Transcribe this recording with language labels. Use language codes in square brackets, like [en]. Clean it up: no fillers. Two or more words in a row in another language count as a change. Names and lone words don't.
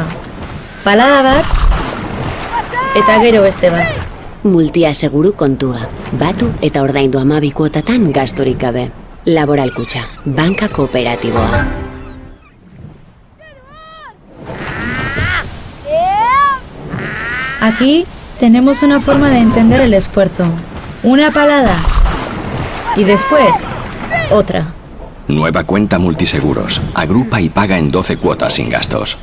[eu] Palada bat eta gero beste bat. Multiaseguru kontua. Batu eta ordaindu 12 kuotatan gasturik gabe. Laboral Kutxa, banka kooperatiboa. [es] Aquí tenemos una forma de entender el esfuerzo. Una palada. Y después, otra. Nueva cuenta Multiseguros. Agrupa y paga en 12 cuotas sin gastos.